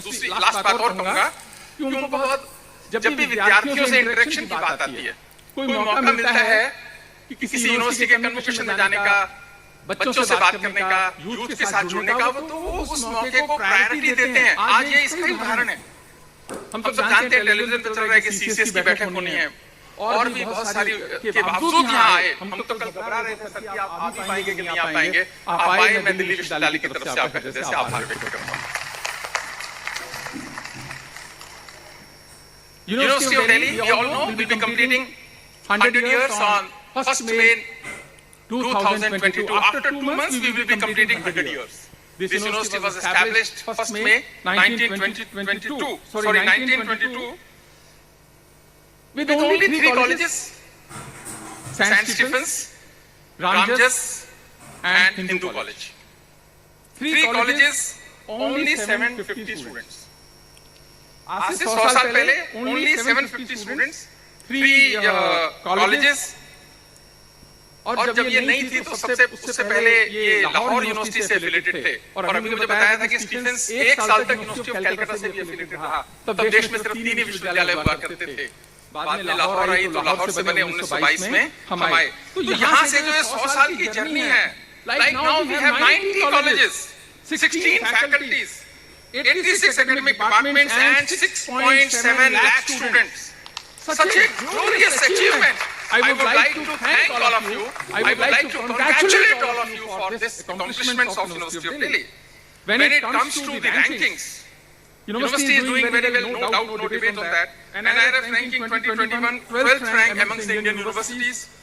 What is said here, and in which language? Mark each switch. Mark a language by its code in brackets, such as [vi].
[hi] दूसरी लास्ट बात और कहूंगा कि उनको बहुत, जब भी विद्यार्थियों से इंटरेक्शन की बात आती है, कोई मौका मिलता है कि किसी यूनिवर्सिटी के कन्वोकेशन में जाने का, बच्चों से बात करने का, यूथ के साथ जुड़ने का, वो तो उस मौके को प्रायोरिटी देते हैं। आज ये इसका ही उदाहरण है। हम सब जानते हैं टेलीविजन पे चल रहा है कि सीसीएस की बैठक होनी है और भी बहुत सारी के बावजूद यहाँ आए। हम तो कल घबरा रहे थे सर कि आप आ भी पाएंगे कि नहीं आ पाएंगे। आप आए, मैं दिल्ली विश्वविद्यालय की तरफ से आपका हृदय से आभार व्यक्त करता हूँ। [en] University of Delhi, you all know, will be completing 100 years on 1st May 2022. After 2 months, we will be completing 100 years. This university was established 1st May 1922. With only 3 colleges, St. Stephen's, Ramjas and Hindu College. 3 colleges, only 750 students. [hi] आज से 100 साल पहले [en] only 750 students, [hi] 3 colleges, और जब ये नहीं थी तो उससे पहले ये लाहौर यूनिवर्सिटी से एफिलिएटेड थे और अभी मुझे बताया था कि स्टीफेंस 1 साल तक यूनिवर्सिटी ऑफ कलकत्ता से भी एफिलिएटेड रहा। तब देश में सिर्फ 3 ही विश्वविद्यालय हुआ करते थे। बाद में लाहौर आई तो लाहौर से बने 1922 में हम आए। तो यहाँ से जो 100 साल की जर्नी है, [en] Like now we have 90 colleges, 16 faculties, 86 academic departments and 6.7 lakh students. Such a glorious achievement. I would like to thank all of you. I would like to congratulate all of you for this accomplishments of University of Delhi. When it comes to the rankings, University is doing very well, no doubt, no debate on that. NIRF ranking 2021, 12th rank amongst the Indian universities.